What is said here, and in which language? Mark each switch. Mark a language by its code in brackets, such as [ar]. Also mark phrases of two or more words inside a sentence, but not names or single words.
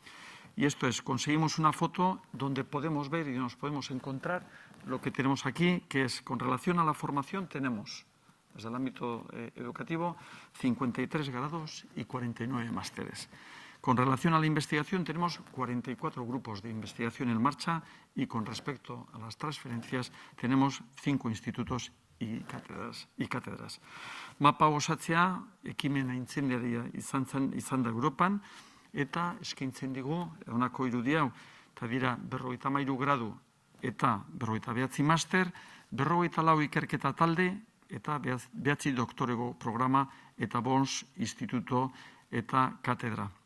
[es] Y esto es, conseguimos una foto donde podemos ver y nos podemos encontrar lo que tenemos aquí, que es, con relación a la formación, tenemos, desde el ámbito educativo, 53 grados y 49 másteres. Con relación a la investigación, tenemos 44 grupos de investigación en marcha y con respecto a las transferencias, tenemos 5 institutos y cátedras. [eu] Mapa osatzea, ekimen aintzindaria izan da Europan, eta eskaintzen digu, honako irudi hau, eta dira 53 gradu eta 59 master, 54 ikerketa talde, eta 9 doktorego programa, eta 5 instituto eta katedra.